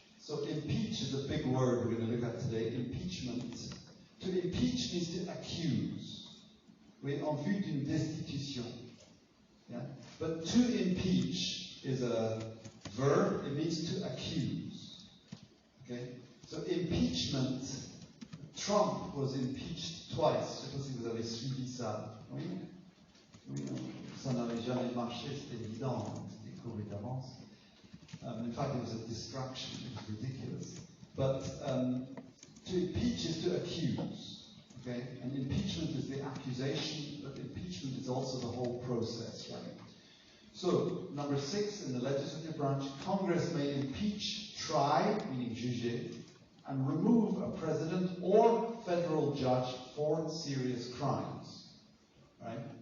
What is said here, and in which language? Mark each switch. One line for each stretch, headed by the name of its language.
English: So impeach is a big word we're going to look at today. Impeachment. To impeach means to accuse.
French: Oui, en vue d'une destitution.
English: Yeah? But to impeach is a verb, it means to accuse. Okay? So impeachment, Trump was impeached twice.
French: Je ne sais pas si vous avez suivi ça. Oui? Oui, ça n'avait jamais marché, c'était évident, c'était couru d'avance.
English: In fact, it was a distraction, it was ridiculous. But to impeach is to accuse. Okay? And impeachment is the accusation, but impeachment is also the whole process, right? So, number 6 in the legislative branch, Congress may impeach, try, meaning juger, and remove a president or federal judge for serious crimes, right?